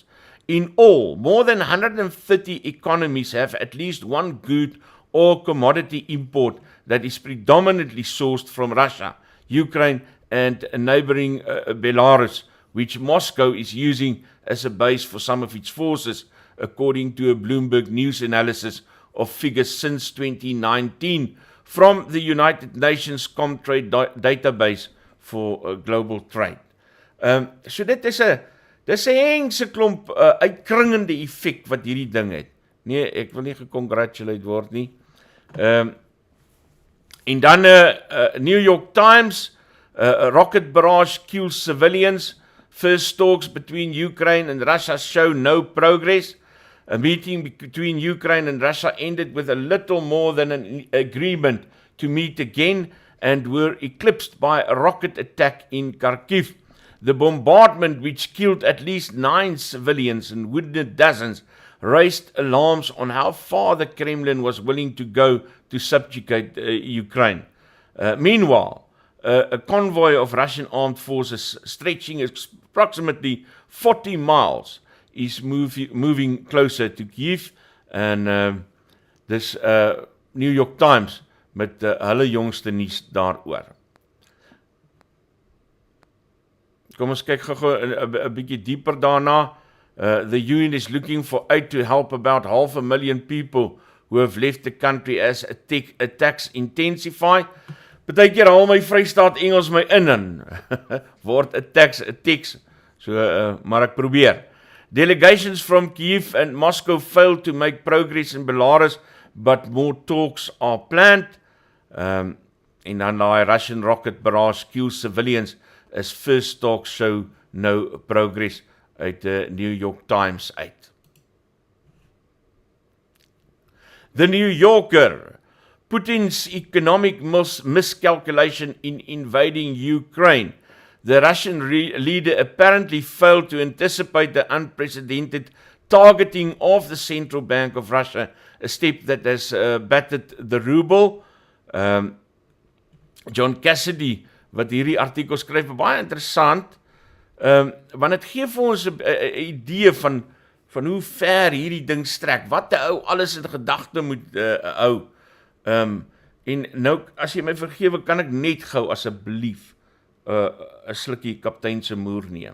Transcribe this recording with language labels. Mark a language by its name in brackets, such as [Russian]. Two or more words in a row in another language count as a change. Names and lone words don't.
[English] In all, more than 130 economies have at least one good or commodity import that is predominantly sourced from Russia, Ukraine, and neighboring Belarus, which Moscow is using as a base for some of its forces, according to a Bloomberg News analysis of figures since 2019 from the United Nations Comtrade database for global trade. [Afrikaans] So dit is 'n hengse klomp uitkringende effek wat hierdie ding het. Nee, ek wil nie gecongratulate word nie. En dan [English] New York Times, a rocket barrage kills civilians. First talks between Ukraine and Russia show no progress. A meeting between Ukraine and Russia ended with a little more than an agreement to meet again, and were eclipsed by a rocket attack in Kharkiv. The bombardment, which killed at least 9 civilians and wounded dozens, raised alarms on how far the Kremlin was willing to go to subjugate Ukraine. Meanwhile, a convoy of Russian armed forces stretching approximately 40 miles is moving closer to Kyiv, [Afrikaans] en dis New York Times met hulle jongste nuus daaroor. Kom ons kyk gou 'n bietjie dieper daarna. [English] The UN is looking for aid to help about 500,000 people who have left the country as attacks intensify. [Afrikaans] Partykeer haal my Vrystaat Engels my in en word attacks, so maar ek probeer. [English] Delegations from Kyiv and Moscow failed to make progress in Belarus, but more talks are planned. [Afrikaans] En dan die [English] Russian rocket barrage kills civilians as first talks show no progress [Afrikaans] uit New York Times uit. [English] The New Yorker, Putin's economic miscalculation in invading Ukraine. The Russian leader apparently failed to anticipate the unprecedented targeting of the Central Bank of Russia, a step that has battered the ruble. John Cassidy, [Afrikaans] wat hierdie artikel skryf, baie interessant, want het gee vir ons 'n idee van hoe ver hierdie ding strek, wat 'n ou alles in gedagte moet hou. En nou, as jy my vergewe, kan ek net gou asseblief 'n slukkie Kaptein se Moer neem.